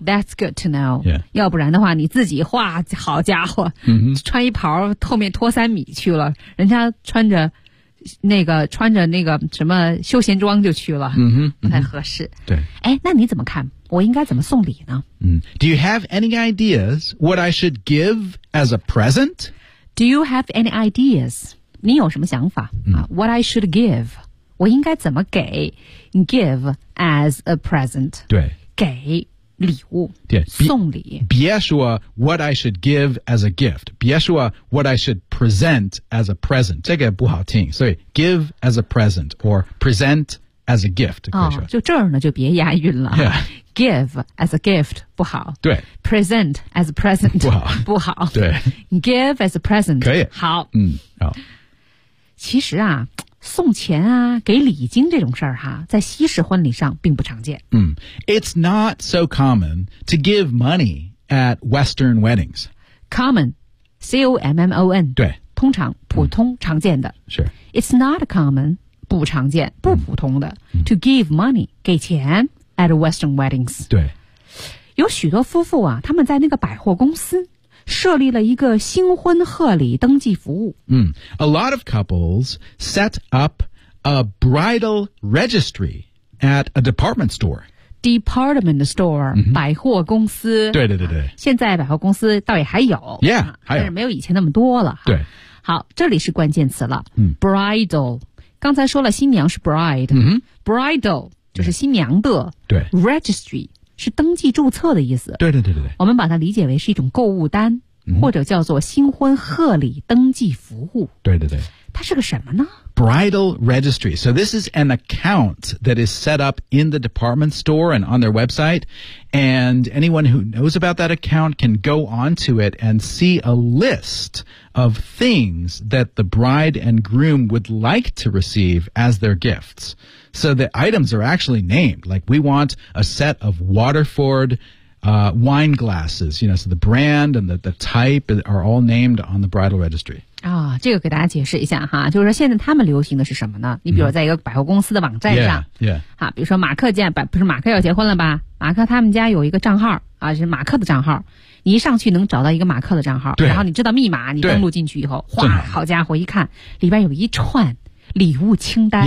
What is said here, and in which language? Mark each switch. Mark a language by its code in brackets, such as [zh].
[en] That's good to know、 yeah. [zh] 要不然的话你自己哇好家伙、 mm-hmm. 穿一袍后面拖三米去了人家穿着那个什么休闲装就去了、 mm-hmm. 不太合适、 mm-hmm. 对哎，那你怎么看我应该怎么送礼呢、 mm. [en] Do you have any ideas what I should give as a present? Do you have any ideas? [zh] 你有什么想法、 mm. [en] What I should give [zh] 我应该怎么给 [en] give as a present [zh] 对给礼物对送礼别说 [en] what I should give as a gift 别说 what I should present as a present [zh] 这个不好听所以 [en] give as a present or present as a gift. [zh] 就这儿呢就别押韵了。 [en] Yeah. Give as a gift, [zh] 不好。对。 [en] Present as a present, [zh] 不好。不好。对。 [en] Give as a present, [zh] 可以。好。嗯，好。其实啊，送钱啊，给礼金这种事儿哈，在西式婚礼上并不常见。 [en] 嗯， It's not so common to give money at Western weddings. Common, C-O-M-M-O-N. [zh] 对。通常，普通，常见的。是。 [en] It's not common, [zh] 不常见，不普通的。 [en] To give money, [zh] 给钱 [en] at Western weddings. [zh] 对。有许多夫妇啊，他们在那个百货公司设立了一个新婚贺礼登记服务。 [en] 嗯， A lot of couples set up a bridal registry at a department store. Department store,、mm-hmm. [zh] 百货公司。对对对对。现在百货公司倒也还有。 Yeah, 还有。但是没有以前那么多了。对。好，这里是关键词了。嗯。 Bridal, 刚才说了新娘是 bride。嗯。 Bridal, 就是新娘的。对。 Registry,是登记注册的意思。对对对对，我们把它理解为是一种购物单、嗯、或者叫做新婚贺礼登记服务。对对对，它是个什么呢？ [en] Bridal registry. So this is an account that is set up in the department store and on their website. And anyone who knows about that account can go onto it and see a list of things that the bride and groom would like to receive as their gifts. So the items are actually named, like we want a set of Waterford, wine glasses, you know, so the brand and the type are all named on the bridal registry. [zh] 啊、哦、这个给大家解释一下哈，就是说现在他们流行的是什么呢，你比如在一个百货公司的网站上、 [en] 嗯、yeah, [zh] yeah. 比如说马克家，不是马克要结婚了吧，马克他们家有一个账号啊，是马克的账号。你一上去能找到一个马克的账号，对，然后你知道密码，你登录进去以后，哗，好家伙，一看里边有一串礼物清单。